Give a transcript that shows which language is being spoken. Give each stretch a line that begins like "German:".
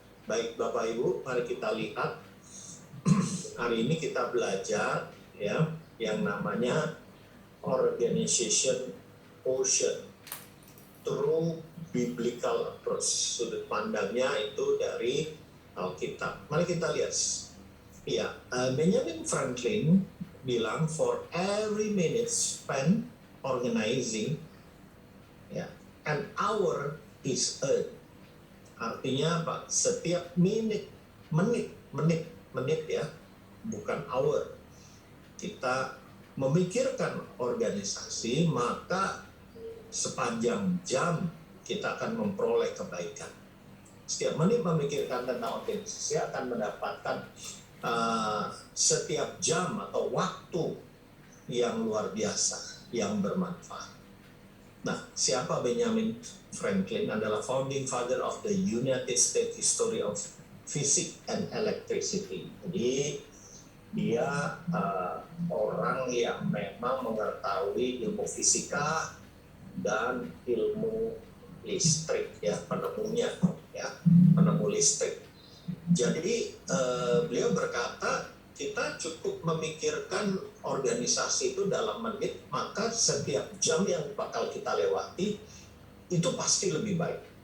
Indonesian: Baik Bapak Ibu, mari kita lihat. Hari ini kita belajar ya yang namanya
English: organization quotient through biblical approach.
Indonesian: Sudut pandangnya itu dari Alkitab. Mari kita lihat. Ya, Benjamin Franklin bilang
English: for every minute spent organizing, ya, an hour is earned.
Indonesian: Artinya apa? Setiap menit menit ya, bukan hour. Kita memikirkan organisasi, maka sepanjang jam kita akan memperoleh kebaikan. Setiap menit memikirkan tentang organisasi akan mendapatkan setiap jam atau waktu yang luar biasa, yang bermanfaat. Nah, siapa Benjamin Franklin? Adalah
English: founding father of the United States History of Physics and Electricity.
Indonesian: Jadi dia orang yang memang mengetahui ilmu fisika dan ilmu listrik, ya, penemunya, ya, penemu listrik. Jadi beliau berkata, kita cukup memikirkan organisasi itu dalam menit, maka setiap jam yang bakal kita lewati itu pasti lebih baik.